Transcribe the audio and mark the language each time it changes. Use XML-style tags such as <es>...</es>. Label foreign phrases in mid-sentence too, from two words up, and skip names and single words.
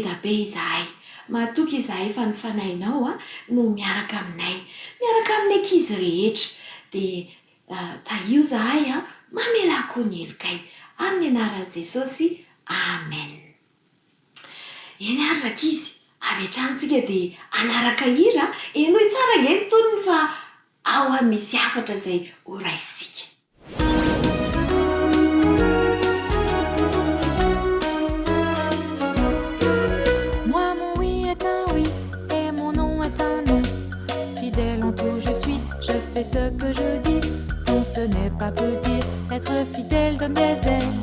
<mg>da be izahay matoky izahay fa ny fanahinao no miaraka aminay miaraka amin'ny ankizy rehetra dia taio izahay mamelako ny helokay amin'ny anaran'i Jesosy amen eny ary rakizy avy hatranintsika dia anaraka hira eno tsara ngeny tonony fa ao misy hafatra zay horaisitsika</mg> <fr>Moi mon oui est un oui et mon non est un non. Fidèle en tout je suis, je fais ce que je dis. Non, ce n'est pas peu dire, être fidèle donne des ailes.</fr>